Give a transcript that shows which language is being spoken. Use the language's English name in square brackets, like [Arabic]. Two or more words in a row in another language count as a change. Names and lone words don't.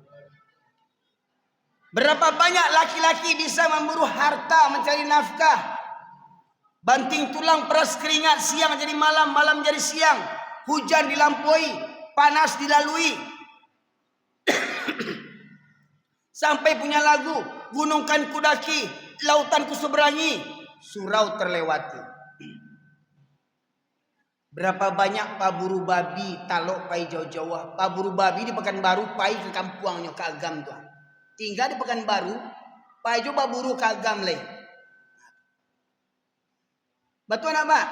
[Indonesian] Berapa banyak laki-laki bisa memburu harta mencari nafkah, banting tulang peras keringat, siang jadi malam, malam jadi siang, hujan dilampaui, panas dilalui. Sampai punya lagu, gunungkan kudaki, lautan ku seberangi, surau terlewati. [Minangkabau] Berapa banyak paburu babi talok pai jauh-jauh. Paburu babi di Pekanbaru pai ke kampuangnya ke Agam tuh. Tinggal di Pekanbaru pai jo paburu ke Agam le. [Indonesian] Betul apa?